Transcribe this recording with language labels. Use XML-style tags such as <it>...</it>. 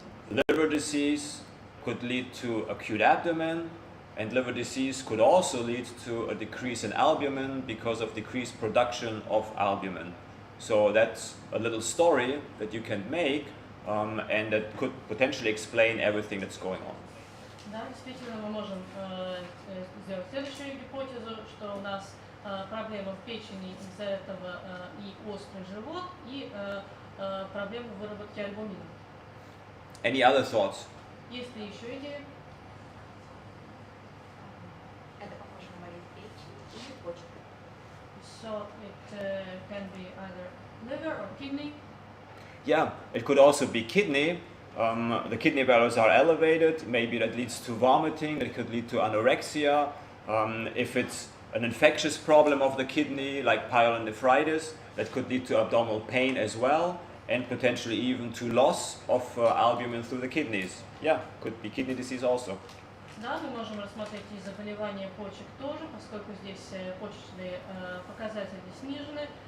<en>Liver disease could lead to acute abdomen, and liver disease could also lead to a decrease in albumin because of decreased production of albumin. So that's a little story that you can make, and that could potentially explain everything that's going on.</en> <ru>Да, действительно, мы можем сделать следующую гипотезу, что у нас проблемы в печени, из-за этого и острый живот, и проблемы в выработке альбумина.</ru> <en>Any other thoughts?</en> <ru>Есть ли еще идеи? Это похоже на болезнь печени или почек.</ru> <en>So it can be either liver or kidney. Yeah, it could also be kidney. The kidney values are elevated. Maybe that leads to vomiting. It could lead to anorexia. If it's an infectious problem of the kidney, like pyelonephritis, that could lead to abdominal pain as well, and potentially even to loss of albumin through the kidneys. Yeah, could be kidney disease also.</en> <ru>Да, мы можем рассмотреть и заболевания почек тоже, поскольку здесь почечные показатели снижены.</ru>